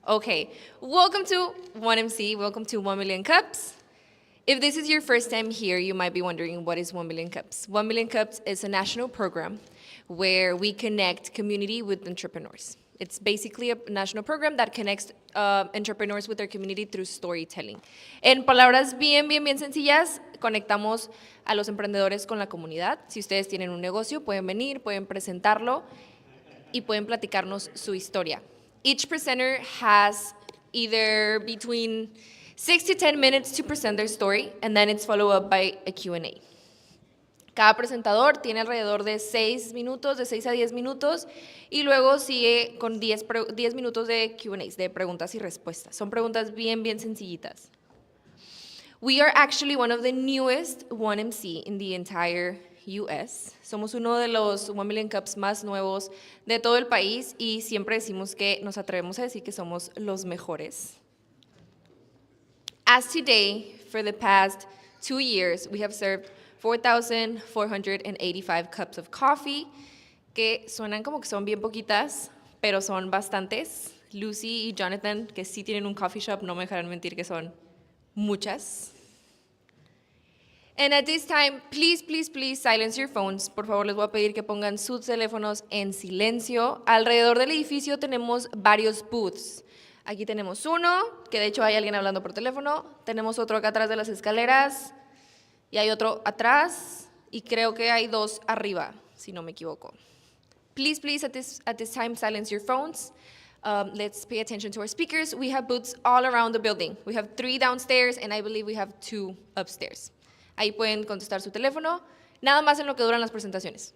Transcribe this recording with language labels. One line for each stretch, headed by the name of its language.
English: Okay, welcome to 1MC, welcome to 1 Million Cups. If this is your first time here, you might be wondering, what is 1 Million Cups? 1 Million Cups is a national program where we connect community with entrepreneurs. It's basically a national program that connects entrepreneurs with their community through storytelling.
Spanish: En palabras bien sencillas, conectamos a los emprendedores con la comunidad. Si ustedes tienen un negocio, pueden venir, pueden presentarlo y pueden platicarnos su historia.
English: Each presenter has either between 6 to 10 minutes to present their story, and then it's followed up by a Q&A.
Spanish: Cada presentador tiene alrededor de 6 minutos, de 6 a 10 minutos, y luego sigue con 10 minutos de Q&As, de preguntas y respuestas. Son preguntas bien sencillitas.
English: We are actually one of the newest 1MC in the entire US.
Spanish: Somos uno de los 1 Million Cups más nuevos de todo el país y siempre decimos que nos atrevemos a decir que somos los mejores. As today, for the past 2 years, we have served 4,485 cups of coffee, que suenan como que son bien poquitas, pero son bastantes. Lucy y Jonathan, que sí tienen un
English: coffee shop,
Spanish: no me dejarán mentir que son muchas.
English: And at this time, please silence your phones.
Spanish: Por favor, les voy a pedir que pongan sus teléfonos en silencio. Alrededor del edificio tenemos varios booths. Aquí tenemos uno, que de hecho hay alguien hablando por teléfono. Tenemos otro acá atrás de las escaleras. Y hay otro atrás. Y creo que hay dos arriba, si no me equivoco.
English: Please, at this time, silence your phones. Let's pay attention to our speakers. We have booths all around the building. We have 3 downstairs, and I believe we have 2 upstairs.
Spanish: Ahí pueden contestar su teléfono, nada más en lo que duran las presentaciones.